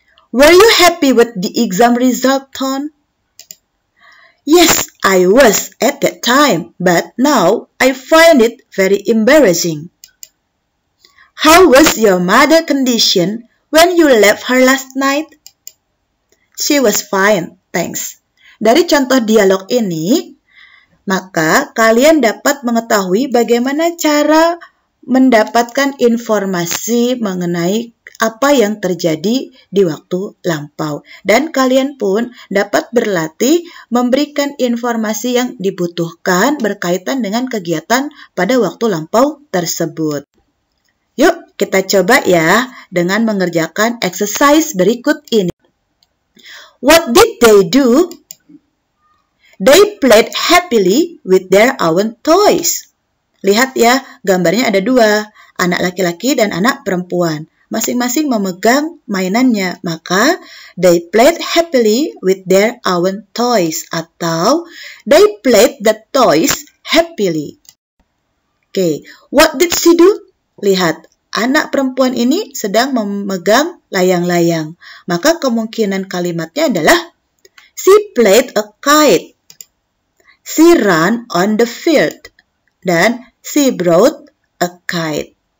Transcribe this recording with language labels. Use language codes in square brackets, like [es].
[en] Were you happy with the exam result, Ton? Yes, I was at that time, but now I find it very embarrassing. How was your mother's condition when you left her last night? She was fine, thanks. [id] Dari contoh dialog ini, maka kalian dapat mengetahui bagaimana cara mendapatkan informasi mengenai apa yang terjadi di waktu lampau. Dan kalian pun dapat berlatih memberikan informasi yang dibutuhkan berkaitan dengan kegiatan pada waktu lampau tersebut. Yuk, kita coba ya dengan mengerjakan exercise berikut ini. [en] What did they do? They played happily with their own toys. [id] Lihat ya, gambarnya ada dua, anak laki-laki dan anak perempuan. Masing-masing memegang mainannya, maka [en] they played happily with their own toys [id] atau [en] they played the toys happily. Oke, what did she do? [id] Lihat, anak perempuan ini sedang memegang layang-layang. Maka kemungkinan kalimatnya adalah [en] she played a kite. She ran on the field. [id] Dan [en] she brought a kite.